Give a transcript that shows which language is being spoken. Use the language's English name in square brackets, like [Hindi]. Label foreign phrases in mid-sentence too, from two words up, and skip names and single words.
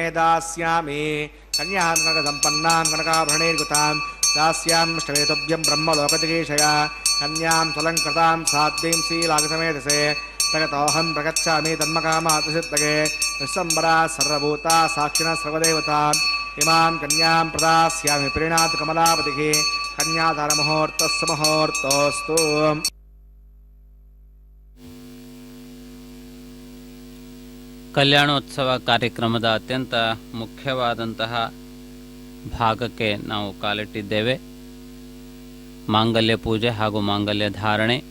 [Sanskrit] दास्यामि कन्यां कनकसम्पन्नां कनकाभरणैर्युतां दास्यां श्वेतव्यं ब्रह्मलोकजिगीषया कन्यां स्वलङ्कृतां साध्वीं श्रीलागसमेधसे प्रगतोऽहं प्रगच्छामि तन्मकामातिसिद्धगे निस्सम्बरा सर्वभूता साक्षिणः सर्वदेवताम् इमां कन्यां प्रदास्यामि प्रीणात् कमलापतिः कन्यादानमुहूर्तस्य मुहूर्तोऽस्तु। [Kannada] ಕಲ್ಯಾಣೋತ್ಸವ ಕಾರ್ಯಕ್ರಮದ ಅತ್ಯಂತ ಮುಖ್ಯವಾದಂತಹ ಭಾಗಕ್ಕೆ ನಾವು ಕಾಲಿಟ್ಟಿದ್ದೇವೆ. ಮಾಂಗಲ್ಯ ಪೂಜೆ ಹಾಗೂ ಮಾಂಗಲ್ಯ ಧಾರಣೆ.